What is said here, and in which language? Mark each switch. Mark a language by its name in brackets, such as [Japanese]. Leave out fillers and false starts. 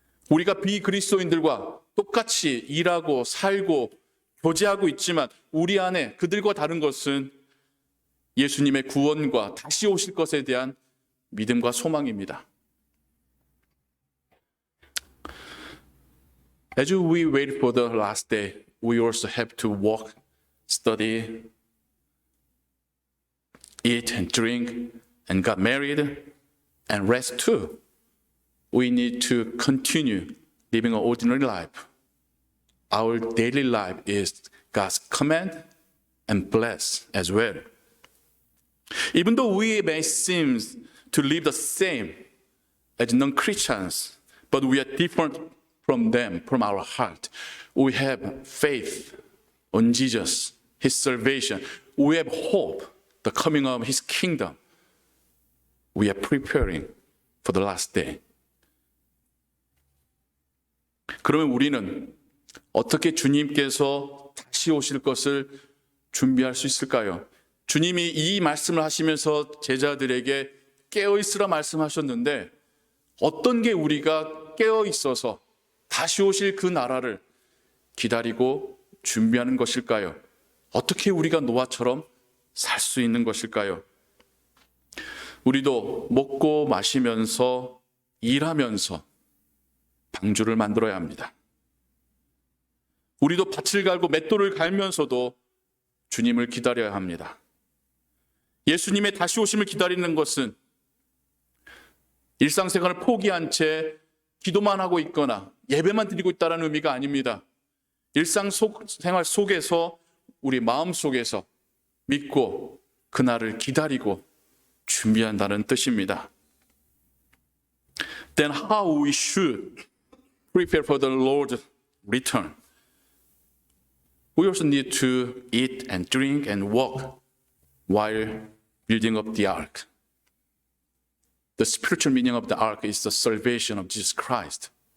[Korean] 우리가 비그리스도인들과 똑같이 일하고 살고 교제하고 있지만 우리 안에 그들과 다른 것은 예수님의 구원과 다시 오실 것에 대한 믿음과 소망입니다. [English] As we wait for the last day, we also have to walk, study, eat and drink, and get married, and rest too. We need to continue living an ordinary life. Our daily life is God's command and bless as well. Even though we may seem to live the same as non-Christians, but we are different from them, from our heart. We have faith on Jesus, His salvation. We have hope, the coming of His kingdom. We are preparing for the last day. [Korean] 그러면 우리는 어떻게 주님께서 다시 오실 것을 준비할 수 있을까요? 주님이 이 말씀을 하시면서 제자들에게 깨어있으라 말씀하셨는데 어떤 게 우리가 깨어있어서 다시 오실 그 나라를 기다리고 준비하는 것일까요? 어떻게 우리가 노아처럼 살 수 있는 것일까요? 우리도 먹고 마시면서 일하면서 방주를 만들어야 합니다. 우리도 밭을 갈고 맷돌을 갈면서도 주님을 기다려야 합니다. 예수님의 다시 오심을 기다리는 것은 일상생활을 포기한 채 기도만 하고 있거나 예배만 드리고 있다는 의미가 아닙니다. 일상생활 속에서 우리 마음 속에서 믿고 그날을 기다리고 준비한다는 뜻입니다. [English] Then how we should prepare for the Lord's return? We also need to eat and drink and walk while building up the ark. The spiritual meaning of the ark is the salvation of Jesus Christ.